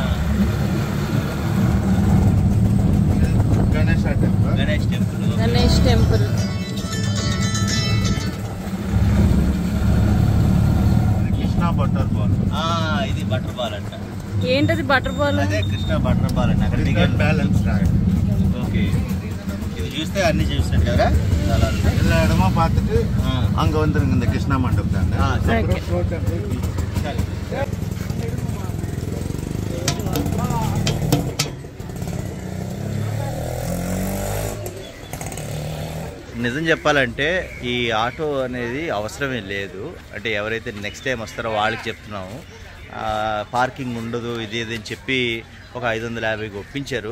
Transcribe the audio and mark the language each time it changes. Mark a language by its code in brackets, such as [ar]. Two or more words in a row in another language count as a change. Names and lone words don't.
[te] గణేష్ టెంపుల్. కృష్ణా బటర్ బాల్. ఇది బటర్ బాల్ అంట. ఏంటది బటర్ బాల్? అదే కృష్ణా బటర్ బాల్ అంట. అక్కడ బ్యాలెన్స్. ఓకే, ఇది చూస్తే అన్ని చూసినట్టు కదా. [ta] எல்லா இடமா பார்த்துட்டு அங்க வந்துருங்க இந்த கிருஷ்ணா மண்டபம். [te] నిజం చెప్పాలంటే ఈ ఆటో అనేది అవసరమే లేదు. అంటే ఎవరైతే [en] next time [te] వస్తారో వాళ్ళకి చెప్తున్నాము, పార్కింగ్ ఉండదు ఇది ఇది అని చెప్పి ఒక 550కి ఒప్పించారు.